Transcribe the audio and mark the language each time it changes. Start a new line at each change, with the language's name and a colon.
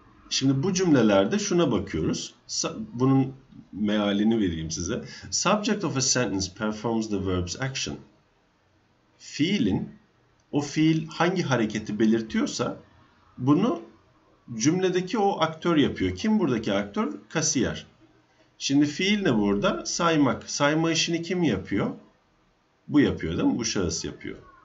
Turkish: Şimdi bu cümlelerde şuna bakıyoruz. Bunun mealini vereyim size.
English: Subject of a sentence performs the verb's action.
Turkish: O fiil hangi hareketi belirtiyorsa bunu cümledeki o aktör yapıyor. Kim buradaki aktör? Kasiyer. Şimdi fiil ne burada? Saymak. Sayma işini kim yapıyor? Bu yapıyor değil mi? Bu şahıs yapıyor.